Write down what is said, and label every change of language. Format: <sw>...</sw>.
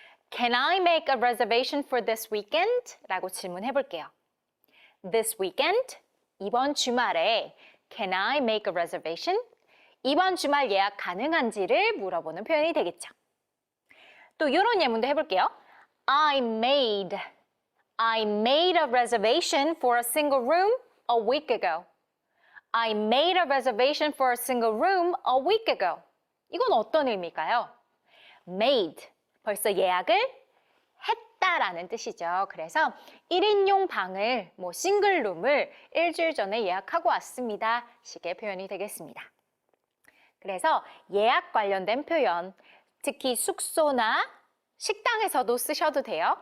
<en>Can I make a reservation for this weekend?</en> <ko>라고 질문해 볼게요.</ko> <en>This weekend,</en> <ko>이번 주말에</ko> <en>Can I make a reservation?</en> <ko>이번 주말 예약 가능한지를 물어보는 표현이 되겠죠. 또 이런 예문도 해볼게요.</ko> <en>I made a reservation for a single room a week ago. I made a reservation for a single room a week ago.</en> <ko>이건 어떤 의미일까요? made, 벌써 예약을 했다라는 뜻이죠. 그래서 1인용 방을, 싱글룸을 일주일 전에 예약하고 왔습니다. 식의 표현이 되겠습니다. 그래서 예약 관련된 표현, 특히 숙소나 식당에서도 쓰셔도 돼요.</ko>